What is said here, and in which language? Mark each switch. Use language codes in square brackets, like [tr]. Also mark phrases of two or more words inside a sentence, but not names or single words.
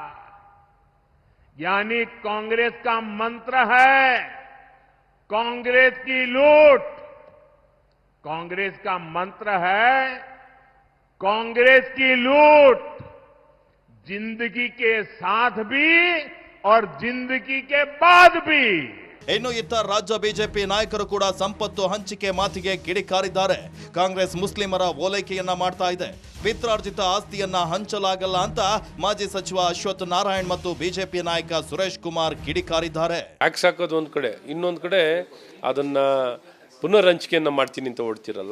[hi] यानी कांग्रेस का मंत्र है कांग्रेस की लूट. कांग्रेस का मंत्र है कांग्रेस की लूट, जिंदगी के साथ भी और जिंदगी के बाद भी. [kn] ಇನ್ನು ಇತ್ತ ರಾಜ್ಯ ಬಿಜೆಪಿ ನಾಯಕರು ಕೂಡ ಸಂಪತ್ತು ಹಂಚಿಕೆ ಮಾತಿಗೆ ಕಿಡಿಕಾರಿದ್ದಾರೆ. ಕಾಂಗ್ರೆಸ್ ಮುಸ್ಲಿಮರ ಓಲೈಕೆಯನ್ನ ಮಾಡ್ತಾ ಇದೆ, ಪಿತ್ರಾರ್ಜಿತ ಆಸ್ತಿಯನ್ನ ಹಂಚಲಾಗಲ್ಲ ಅಂತ ಮಾಜಿ ಸಚಿವ ಅಶ್ವಥ್ ನಾರಾಯಣ್ ಮತ್ತು ಬಿಜೆಪಿ ನಾಯಕ ಸುರೇಶ್ ಕುಮಾರ್ ಕಿಡಿಕಾರಿದ್ದಾರೆ. ಟ್ಯಾಕ್ಸ್ ಹಾಕೋದು ಒಂದ್ ಕಡೆ, ಇನ್ನೊಂದು ಕಡೆ ಅದನ್ನ ಪುನರ್ ಹಂಚಿಕೆಯನ್ನ ಮಾಡ್ತೀನಿ ಅಂತ ಓಡ್ತಿರಲ್ಲ.